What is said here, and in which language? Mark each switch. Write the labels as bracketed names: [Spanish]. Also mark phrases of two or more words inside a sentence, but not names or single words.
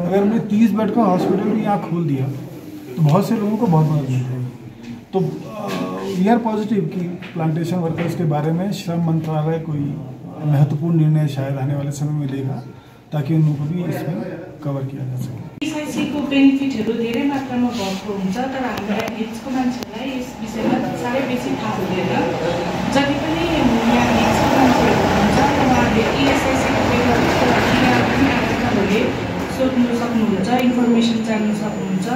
[Hindi] अगर हमने 30 बेड का हॉस्पिटल भी यहाँ खोल दिया तो बहुत से लोगों को बहुत मदद मिल जाएगी। तो [English] we are positive [Hindi] कि [English] plantation workers [Hindi] के बारे में श्रम मंत्रालय कोई महत्वपूर्ण निर्णय शायद आने वाले समय में लेगा, ताकि उन लोगों को भी इसमें कवर किया जा सके। [Nepali] SIC को बेनिफिटहरू धेरै मात्रामा भएको हुन्छ, तर हामीलाई हिल्सको मान्छेलाई यस विषयमा साह्रै बेसी थाहा हुँदैन। जति पनि यहाँ हिल्सको मान्छेहरू हुनुहुन्छ उहाँहरूले SIC को बेनिफिटको लागि यहाँ पनि आफूले सोध्नु सक्नुहुन्छ, इन्फर्मेसन जान्नु सक्नुहुन्छ।